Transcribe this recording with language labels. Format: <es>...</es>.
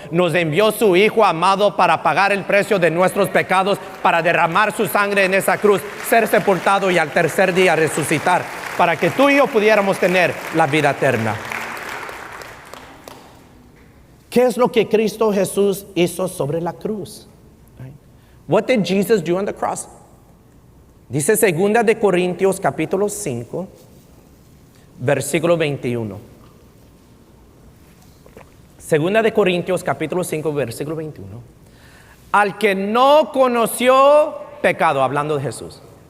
<es>Nos envió su Hijo amado para pagar el precio de nuestros pecados, para derramar su sangre en esa cruz, ser sepultado y al tercer día resucitar, para que tú y yo pudiéramos tener la vida eterna. ¿Qué es lo que Cristo Jesús hizo sobre la cruz?</es> <en>What did Jesus do on the cross?</en> <es>Dice 2 de Corintios capítulo 5, versículo 21. 2 de Corintios capítulo 5, versículo 21. Al que no conoció pecado, hablando de Jesús.</es>